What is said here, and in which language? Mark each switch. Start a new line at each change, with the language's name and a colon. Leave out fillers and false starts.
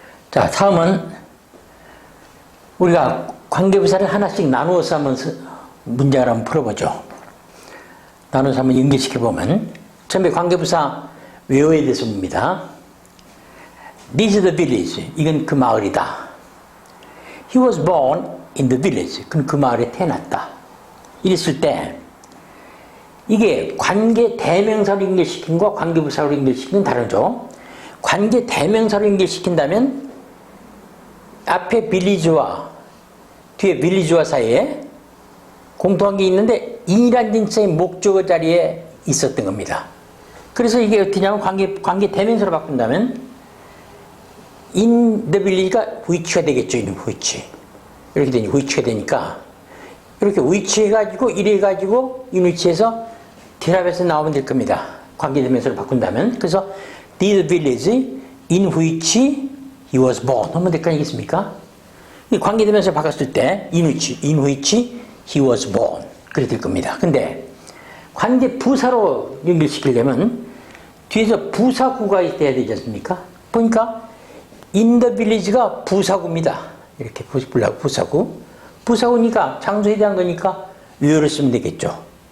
Korean: 자, 다음은 우리가 관계부사를 하나씩 나누어서 한번 문장을 한번 풀어보죠. 나눠서 한번 연결시켜보면 처음에 관계부사 외워야 돼서 봅니다.
English: This is the village.
Korean: 이건 그 마을이다.
English: He was born in the village.
Korean: 그는 그 마을에 태어났다. 이랬을 때 이게 관계대명사로 연결시킨 것과 관계부사로 연결시키는 다르죠. 관계대명사로 연결시킨다면 앞에 빌리지와 뒤에 빌리지와 사이에 공통한 게 있는데 in이라는 진짜의 목적어 자리에 있었던 겁니다. 그래서 이게 어떻게 하냐면 관계대명사로 바꾼다면 in the village가 which가 되겠죠.
English: in which.
Korean: 이렇게 되니 which가 되니까 이렇게 which 해가지고 이래가지고 in which에서 결합해서 나오면 될 겁니다. 관계대명사로 바꾼다면.
English: 그래서 this village in which he was born
Korean: 하면 될 거 아니겠습니까? 이 관계대명사 바꿨을 때
English: in which he was born
Korean: 그렇게 될 겁니다. 근데 관계 부사로 연결시키려면 뒤에서 부사구가 있어야 되지 않습니까? 보니까 in the village가 부사구입니다. 이렇게 부사구. 부사구니까 장소에 대한 거니까 where를 쓰면 되겠죠.